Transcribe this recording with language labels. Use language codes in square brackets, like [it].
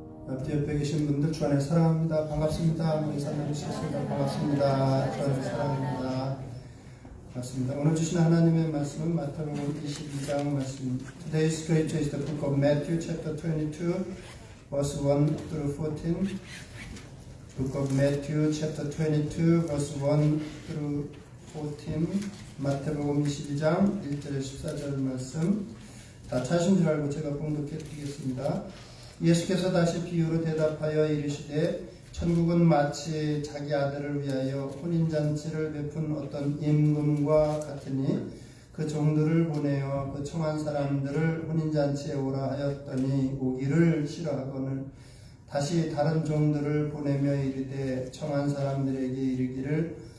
[ko] 앞뒤 옆에 계신 분들 주 안에 사랑합니다. 반갑습니다. 문사님 씨였습니다. 반갑습니다. 주 안에 사랑합니다. 반갑습니다. 오늘 주신 하나님의 말씀은 마태복음 22장 말씀입니다. [en] Today's scripture is the book of Matthew chapter 22 verse 1 through 14. Book of Matthew chapter 22 verse 1 through 14. [ko] 마태복음 22장 1절 14절 말씀 다 찾으신 줄 알고 제가 봉독해 드리겠습니다. 예수께서 다시 비유로 대답하여 이르시되 천국은 마치 자기 아들을 위하여 혼인잔치를 베푼 어떤 임금과 같으니 그 종들을 보내어 그 청한 사람들을 혼인잔치에 오라 하였더니 오기를 싫어하거늘 다시 다른 종들을 보내며 이르되 청한 사람들에게 이르기를